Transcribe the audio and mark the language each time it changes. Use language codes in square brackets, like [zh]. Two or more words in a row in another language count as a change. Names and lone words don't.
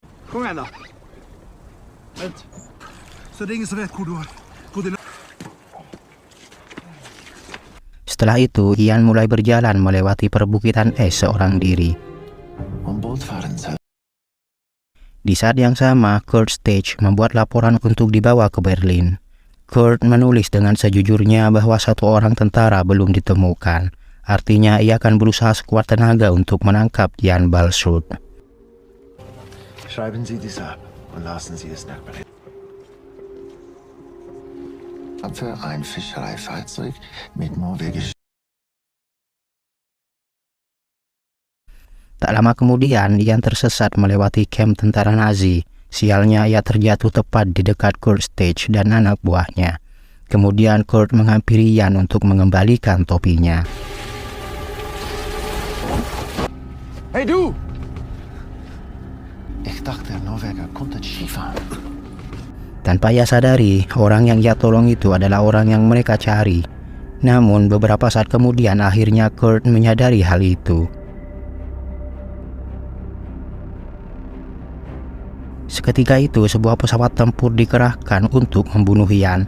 [id] Setelah itu, Ian mulai berjalan melewati perbukitan es seorang diri. Di saat yang sama, Kurt Stage membuat laporan untuk dibawa ke Berlin. Kurt menulis dengan sejujurnya bahwa satu orang tentara belum ditemukan. Artinya ia akan berusaha sekuat tenaga untuk menangkap Jan Balsrud. [de] Schreiben Sie dies ab und lassen Sie es nach Berlin. Für ein Fischereifahrzeug mit norwegisch. [id] Tak lama kemudian, Ian tersesat melewati kamp tentara Nazi. Sialnya, ia terjatuh tepat di dekat Kurt Stage dan anak buahnya. Kemudian Kurt menghampiri Ian untuk mengembalikan topinya. [de] Hey du! Ich dachte, Norweger konnten Skifahren. [id] Tanpa ia sadari, orang yang ia tolong itu adalah orang yang mereka cari. Namun beberapa saat kemudian akhirnya Kurt menyadari hal itu. Seketika itu, sebuah pesawat tempur dikerahkan untuk membunuh Ian.